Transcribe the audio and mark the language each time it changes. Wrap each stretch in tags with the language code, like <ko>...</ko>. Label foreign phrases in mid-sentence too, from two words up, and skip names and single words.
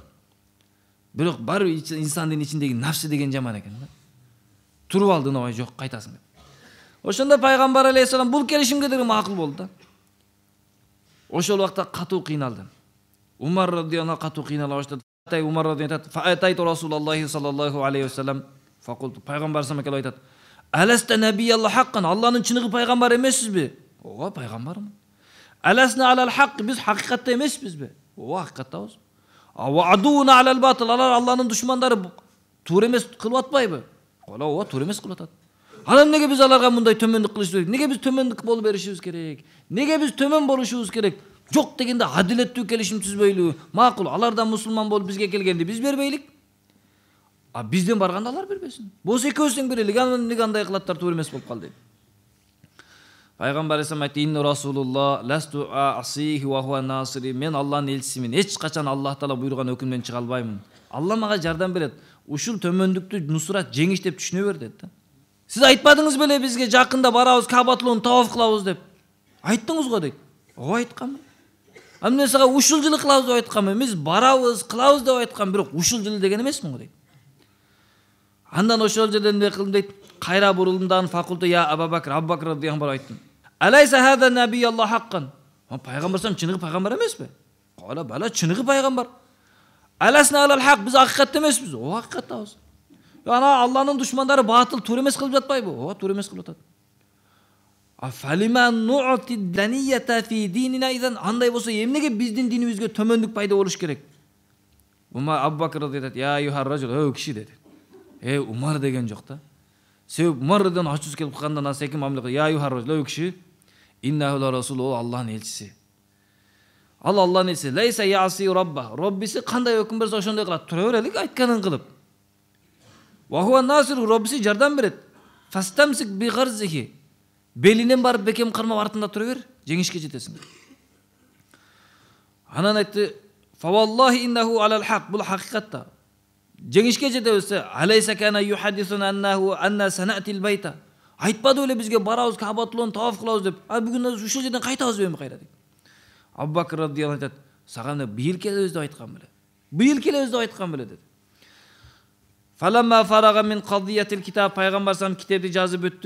<ky>Бирок бар инсандын ичиндеги нафсы деген жаман экен да. Туруп алдың, ой, жок, кайтасың деп. Ошондо пайгамбар алейхисалам бул келишимге деген макул болду да. Ошол убакта катуу кыйналды. Умар радияллаху анху катуу кыйнала баштады. Умар радияллаху анху</ky> <ar>فأتيت رسول الله صلى الله عليه وسلم فقلت,</ar> <ky>пайгамбар салам келип айтат.</ky> <ar>ألست نبي الله حقا,</ar> <ky>Аллахтын чыныгы пайгамбар эмессизби? Ооба, пайгамбармын.</ky> <ar>ألسنا على الحق,</ar> <ky>биз хакыйкатта эмеспизби? Ооба, хакыйкаттабыз.</ky> <ar>وعدونا على الباطل,</ar> <ky>алар Аллахтын душмандары туура эмес кылып атпайбы? Ооба, туура эмес кылып атат. Анан неге биз аларга мындай төмөндүк кылышыбыз керек? Неге биз төмөндүк болуп беришибиз керек? Неге биз төмөн болушубуз керек? Жок дегенде адилеттүү келишим түзбөйлү. Макул, алар да мусулман болуп бизге келгенде биз бербейлик. А бизден барганда алар бербесин. Болсо экөөбүздөн берелик. Анан неге андай кылаттар, туура эмес болуп калды. Пайгамбар алейхисалам айтты:</ky> <ar>"إن رسول الله لست أعصيه وهو ناصري."</ar> <ky>Мен Аллахтын элчисимин. Эч качан Аллах таала буйруган өкүмдөн чыга албаймын. Алла мага жардам берет. Ушул төмөндүктү нусрат жеңиш деп түшүнө бер деди да. Сиз айтпадыңыз беле бизге жакында барабыз, Кабатулун таваф кылабыз деп? Айттыңыз го дейт. Ооба, айтканмын. А мен сага ушул жылы кылабыз деп айтканмын. Биз барабыз, кылабыз деп айткам, бирок ушул жылы деген эмесмин го дейт. Андан ошол жерден эмне кылдым дейт. Кайра бурулумдан</ky> <ar>فقلت يا أبا بكر,</ar> <ky>Абубакр радияллаху анху айттым.</ky> <ar>أليس هذا نبي الله حقا.</ar> <ky>Пайгамбар сам чыныгы пайгамбар эмеспи?</ky> <ar>قال بلى</ar> <ky>чыныгы пайгамбар.</ky> <ar>ألسنا على الحق,</ar> <ky>биз акыйкатта эмеспиз? Ооба, акыйкаттабыз. Ана Аллахтын душмандары батыл туура эмес кылып жатпайбы? Ооба, туура эмес кылып атат.</ky> <ar>فلم نعطي الدنية في ديننا إذا,</ar> <ky>андай болсо эмнеге биздин динибизге төмөндүк пайда болуш керек? Ума Абубакр айтат:</ky> <ar>"يا أيها الرجل",</ar> <ky>өө киши деди. Умар деген жок да. Себеп Умардан ачуус келип калгандан аны секим мамиле кылып:</ky> <ar>"يا أيها الرجل",</ar> <ky>өө киши</ky> <ar>إنه لرسول,</ar> <ky>о Аллахтын элчиси. Ал Аллахтын элчиси,</ky> <ar>ليس يعصي ربه.</ar> <ky>Роббиси кандай өкүм берсе ошондой кылат. Тура берелик, айтканын кылып.</ky> <ar>وهو ناصر,</ar> <ky>Роббиси жардам берет.</ky> <ar>فاستمسك بغرزه.</ar> <ky>Белинен барып бекем кармап артында тура бер, жеңишке жетесиң. Анан айтты:</ky> <ar>"فوالله إنه على الحق",</ar> <ky>бул хакыйкатта. Жеңишке жетебиз.</ky> <ar>أليس كان يحدث أنه أنا سنأتي البيت.</ar> <ky>Айтпады эле бизге барабыз, Кабатулун таваф кылабыз деп. А бүгүн ушул жерден кайтабыз эми кайра дейт. Абубакр радияллаху анху айтат: "Сага быйыл келебиз деп айткан беле. Быйыл келебиз деп айткан беле" деди.</ky> <ar>فلما فرغ من قضية الكتاب,</ar> <ky>пайгамбар сам китепти жазып бүттү.</ky>